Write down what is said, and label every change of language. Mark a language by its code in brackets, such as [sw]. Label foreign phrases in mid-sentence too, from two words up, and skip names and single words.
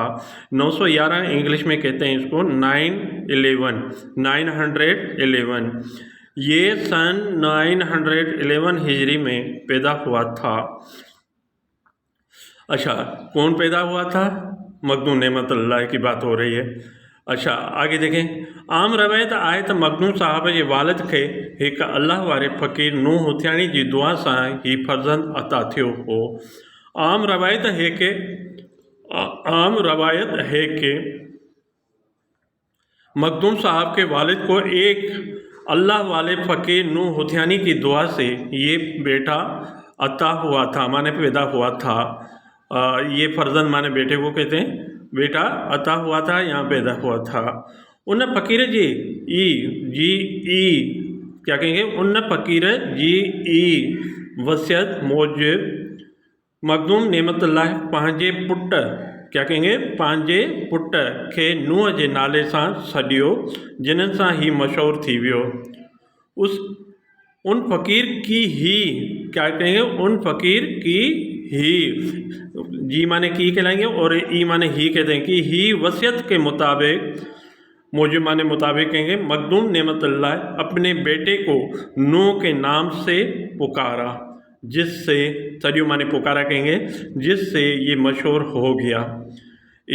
[ur] 911 انگلش میں کہتے ہیں اس کو 911. یہ سن 911 ہجری میں پیدا ہوا تھا. اچھا، کون پیدا ہوا تھا? مخدوم نعمت اللہ کی بات ہو رہی ہے. اچھا، آگے دیکھیں. [sd] आम रवायत आहे त मखदूम साहब जे वालिद खे हिकु अल्लाह वारे फ़क़ीर नूह हुथियाणी जी दुआ सां ही फर्ज़ंद अता थियो हो। [ur] عام روایت ہے کہ مخدوم صاحب کے والد کو ایک اللہ والے فقیر نوح ہتھیانی کی دعا سے یہ بیٹا عطا ہوا تھا، مانے پیدا ہوا تھا. یہ فرزند مانے بیٹے کو کہتے ہیں، بیٹا عطا ہوا تھا یا پیدا ہوا تھا. [sd] उन फ़कीर [ur] کیا کہیں گے? [sd] उन फ़कीर जी वसियत मूजिब मखदूम नेमतुल्लाह पंहिंजे पुट, [ur] کیا کہیں گے? [sd] पंहिंजे पुट खे नूह जे नाले सां सॾियो, जिन्हनि सां ही मशहूर थी वियो। उन फ़कीर [ur] की ही, کیا کہیں گے? [sd] उन फ़कीर [ur] کی ہی، جی مانے کی کہلائیں گے اور ای مانے ہی کہتے ہیں کہ ہی وصیت کے مطابق، موجود مانے مطابق کہیں گے، مخدوم نعمت اللہ اپنے بیٹے کو نوح کے نام سے پکارا، جس سے سدیوں مانے پکارا کہیں گے، جس سے یہ مشہور ہو گیا.